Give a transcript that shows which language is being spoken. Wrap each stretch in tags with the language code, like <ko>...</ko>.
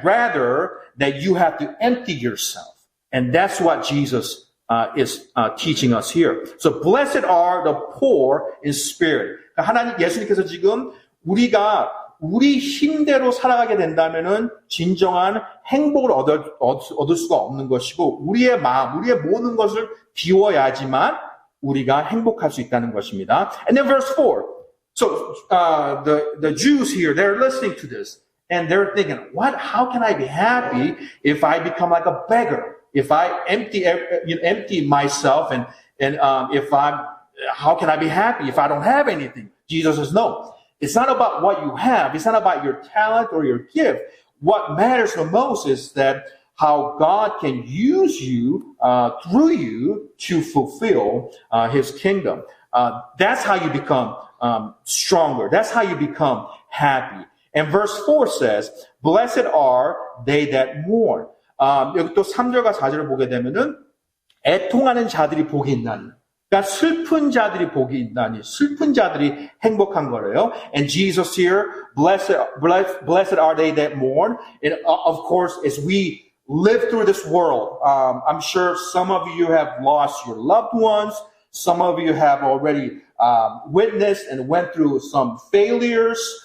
<en>Rather, that you have to empty yourself. And that's what Jesus is teaching us here. So blessed are the poor in spirit.</en> <ko>하나님 예수님께서 지금 우리가 우리 힘대로 살아가게 된다면은 진정한 행복을 얻을 수가 없는 것이고 우리의 마음, 우리의 모든 것을 비워야지만 우리가 행복할 수 있다는 것입니다.</ko> <en>And then verse 4. So the Jews here, they're listening to this and they're thinking, what? How can I be happy if I become like a beggar? If I empty myself and if how can I be happy if I don't have anything? Jesus says, no. It's not about what you have. It's not about your talent or your gift. What matters the most is that how God can use you through you to fulfill His kingdom. That's how you become stronger. That's how you become happy. And verse 4 says, blessed are they that mourn.</en> <ko>여기 또 3절과 4절을 보게 되면은 애통하는 자들이 복이 있나니. 그러니까 슬픈 자들이 복이 있나니. 슬픈 자들이 행복한 거래요.</ko> <en>And Jesus here, blessed are they that mourn. And of course, as we live through this world, I'm sure some of you have lost your loved ones. Some of you have already witnessed and went through some failures.</en>